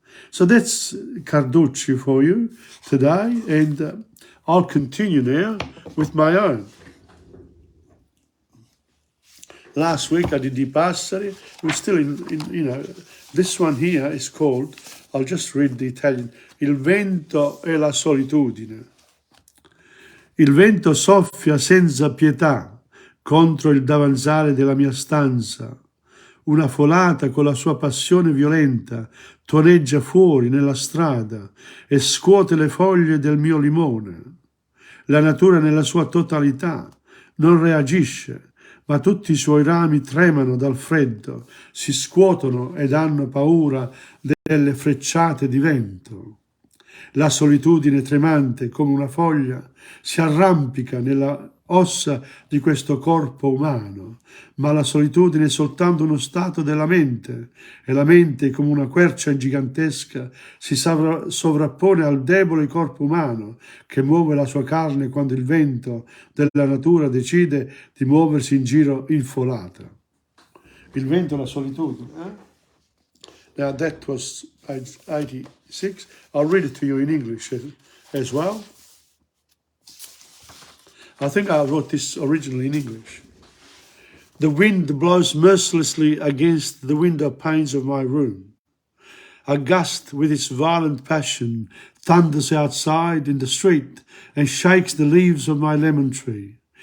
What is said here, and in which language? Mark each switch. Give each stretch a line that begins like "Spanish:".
English: So that's Carducci for you today, and I'll continue now with my own. Last week I did I Passeri. We're still in, this one here is called, I'll just read the Italian,
Italian: Il vento e la solitudine. Il vento soffia senza pietà contro il davanzale della mia stanza. Una folata con la sua passione violenta toneggia fuori nella strada e scuote le foglie del mio limone. La natura nella sua totalità non reagisce, ma tutti i suoi rami tremano dal freddo, si scuotono ed hanno paura delle frecciate di vento. La solitudine tremante come una foglia si arrampica nella ossa di questo corpo umano, ma la solitudine è soltanto uno stato della mente, e la mente, come una quercia gigantesca, si sovrappone al debole corpo umano che muove la sua carne quando il vento della natura decide di muoversi in giro in folata. Il vento e la solitudine.
English: Now that was page 86. I'll read it to you in English as well. I think I wrote this originally in English. The wind blows mercilessly against the window panes of my room. A gust with its violent passion thunders outside in the street and shakes the leaves of my lemon tree.